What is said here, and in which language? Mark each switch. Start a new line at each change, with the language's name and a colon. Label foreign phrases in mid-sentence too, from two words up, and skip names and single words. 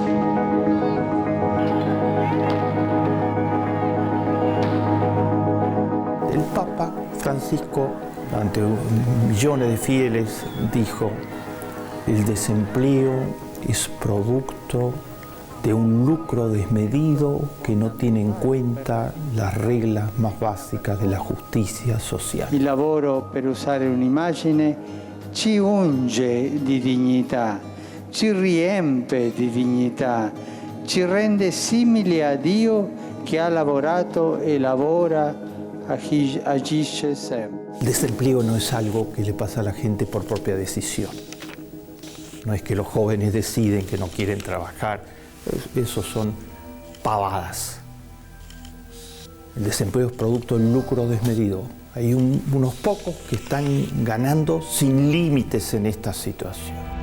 Spanish: El Papa Francisco, ante millones de fieles, dijo: el desempleo es producto de un lucro desmedido
Italian: che non
Spanish: tiene in cuenta las reglas más básicas de la justicia social.
Italian: Il lavoro, per usare un'immagine, ci unge di dignità, ci riempie di dignità, ci rende simili a Dio che ha lavorato e lavora, agisce sempre.
Spanish: El desempleo no es algo que le pasa a la gente por propia decisión. No es que los jóvenes deciden que no quieren trabajar. Eso son pavadas. El desempleo es producto del lucro desmedido. Hay unos pocos que están ganando sin límites en esta situación.